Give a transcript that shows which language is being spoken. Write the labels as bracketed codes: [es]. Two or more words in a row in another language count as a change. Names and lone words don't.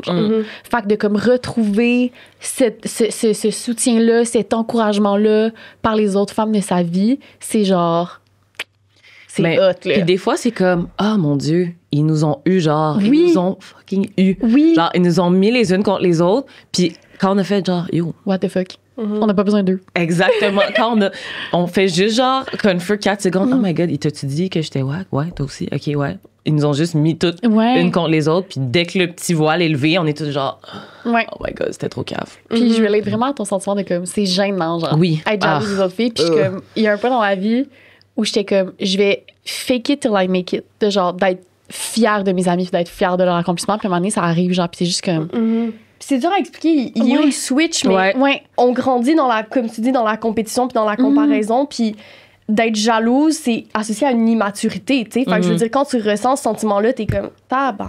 [fr] Fait que de comme retrouver ce soutien-là, cet encouragement-là par les autres femmes de sa vie, c'est genre... C'est hot, là. Puis des fois, c'est comme, mon Dieu, ils nous ont eu, genre, ils nous ont fucking eu. Oui. Genre, ils nous ont mis les unes contre les autres. Puis quand on a fait, genre, yo. [en] What the fuck? [fr] On n'a pas besoin d'eux. Exactement. Quand on fait juste, genre, confer 4 secondes, [en] oh my God, [fr] il t'a-tu dit que j'étais wack? Ouais, toi aussi? OK, ouais. Ils nous ont juste mis toutes une contre les autres. Puis dès que le petit voile est levé, on est tous genre, [en] oh my God, [fr] c'était trop cave. Puis je relate vraiment à ton sentiment de comme, c'est gênant, genre. Oui. Être jalouse des autres filles. Puis comme, il y a un point dans ma vie où j'étais comme, je vais [en] fake it till I make it. [fr] De genre, d'être fière de mes amis, puis d'être fière de leur accomplissement. Puis à un moment donné, ça arrive, genre, puis c'est juste comme. C'est dur à expliquer. Il y a un switch, mais on grandit dans la, comme tu dis, dans la compétition, puis dans la comparaison. Puis d'être jalouse, c'est associé à une immaturité, tu sais. Fait que je veux dire, quand tu ressens ce sentiment-là, t'es comme, tabarnak.